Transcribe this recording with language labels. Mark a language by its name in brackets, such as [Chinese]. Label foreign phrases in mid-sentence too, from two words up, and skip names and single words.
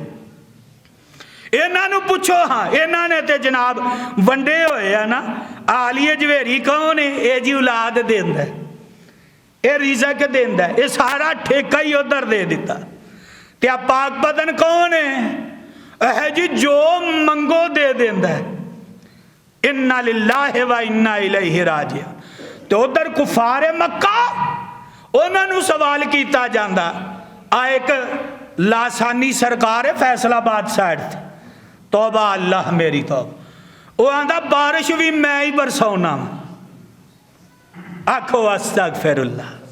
[Punjabi] انہاں نو پوچھو، ہاں انہاں نے تے جناب ونڈے ہوئے ہیں نا، آلیہ جویری کون ہے؟ اے جی اولاد دیندا ہے، اے رزق دیندا ہے، اے سارا ٹھیکہ ہی ادھر دے دیتا۔ تے پاک بدن کون ہے؟ اے جی جو منگو دے دیندا ہے۔ [Arabic] انا للہ و انا الیہ راجعون۔ [Punjabi] تو ادھر کفار مکہ انہوں نے سوال کیتا جاندہ، ایک لاسانی سرکار ہے فیصل آباد سائڈ تھی، توبہ اللہ میری توبہ، وہ آندہ بارش بھی میں ہی برسونا، آکھو [Arabic] استغفر اللہ۔